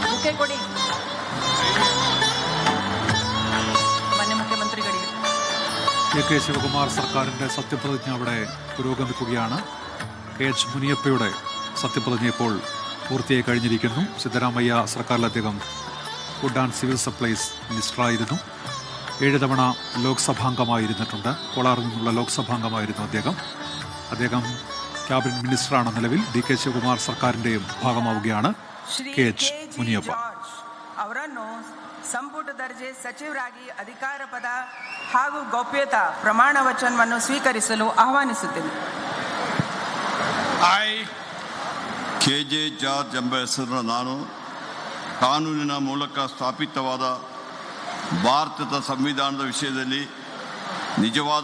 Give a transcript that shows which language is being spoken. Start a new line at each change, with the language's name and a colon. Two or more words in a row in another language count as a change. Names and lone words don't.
Kannada: ವೇದಿಕೆ ಕೊಡಿ. ಮಾನ್ಯ ಮುಖ್ಯಮಂತ್ರಿಗಳಿಗೆ.
Malayalam: കെ ശിവകുമാർ സർക്കാരിൻ്റെ സത്യപ്രതിജ്ഞ അവിടെ പുരോഗമിക്കുകയാണ്. KH മുനിയപ്പയുടെ സത്യപ്രതിജ്ഞ ഇപ്പോൾ പൂർത്തിയായി കഴിഞ്ഞിരിക്കുന്നു. സിദ്ധരാമയ്യ സർക്കാരിൽ അദ്ദേഹം
English: food and civil supplies
Malayalam: മിനിസ്റ്ററായിരുന്നു. 7 തവണ ലോക്സഭാംഗമായിരുന്നിട്ടുണ്ട്. കോളാറിൽ നിന്നുള്ള ലോക്സഭാംഗമായിരുന്നു അദ്ദേഹം
English: cabinet ministerആണ്
Malayalam: നിലവിൽ. DK ശിവകുമാർ സർക്കാരിൻ്റെയും ഭാഗമാവുകയാണ് KH മുനിയപ്പ.
Kannada: ಅವರನ್ನು ಸಂಪುಟ ದರ್ಜೆ ಸಚಿವರಾಗಿ ಅಧಿಕಾರ ಪದ ಹಾಗೂ ಗೌಪ್ಯತಾ ಪ್ರಮಾಣ ವಚನವನ್ನು ಸ್ವೀಕರಿಸಲು ಆಹ್ವಾನಿಸುತ್ತೇನೆ. KJ ಜಾರ್ಜ್ ಎಂಬ ಹೆಸರಿನ ನಾನು ಕಾನೂನಿನ ಮೂಲಕ ಸ್ಥಾಪಿತವಾದ ಭಾರತದ ಸಂವಿಧಾನದ ವಿಷಯದಲ್ಲಿ ನಿಜವಾದ